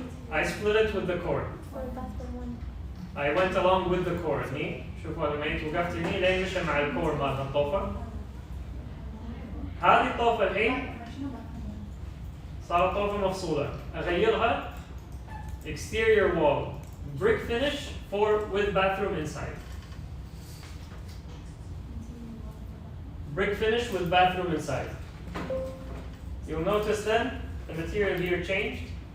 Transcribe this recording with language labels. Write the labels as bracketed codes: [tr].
[en] I split it with the cord. I went along with the cord. [ar] هني شوفوا لما جيت وقفت هني لين مشى مع الكور مال الطوفة. هذه الطوفة الحين صارت طوفة مفصولة. [en] أغيرها exterior wall brick finish with bathroom inside. Brick finish with bathroom inside. You'll notice then the material here changed.